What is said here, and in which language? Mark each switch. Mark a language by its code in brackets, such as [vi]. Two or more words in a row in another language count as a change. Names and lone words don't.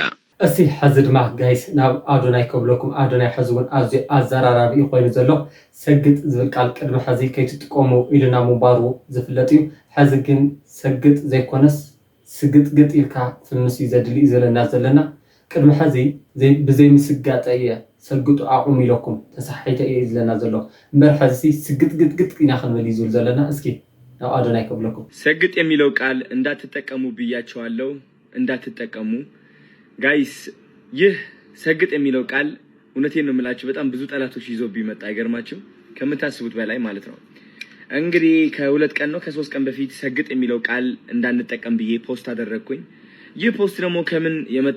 [ti] እስቲ ሕዚ ድማ ጋይስ ናብ ኣዶናይ ከብለኩም ኣዶናይ ሕዚ እውን ኣዝዩ ኣዘራራቢ ኮይኑ ዘሎ ሰግጥ ዝብል ቃል ቅድሚ ሕዚ ከይትጥቀሙ ኢልና ምንባሩ ዝፍለጥ እዩ ሕዚ ግን ሰግጥ ዘይኮነስ ስግጥግጥ ኢልካ ፍምስ እዩ ዘድሊ እዩ ዘለና ዘለና ቅድሚ ሕዚ ብዘይ ምስጋጠ እየ ሰግጡ ኣቁም ኢለኩም ተሳሒተ እየ ዘለና ዘሎ እምበር ሕዚ ስግጥግጥግጥ ኢና ክንብል እዩ ዝብል ዘለና እስኪ ናብ ኣዶናይ ከብለኩም [am] ሰግጥ የሚለው ቃል እንዳትጠቀሙ ብያቸዋለሁ እንዳትጠቀሙ ጋይስ ይህ ሰግጥ የሚለው ቃል እውነቴን ነው የምላችሁ በጣም ብዙ ጠላቶች ይዞ ቢመጣ አይገርማችሁ ከምታስቡት በላይ ማለት ነው እንግዲህ ከሁለት ቀን ነው ከ3 ቀን በፊት ሰግጥ የሚለው ቃል እንዳንጠቀም ብዬ ፖስት አደረኩኝ ይህ ፖስት ደግሞ ከምን የመጣ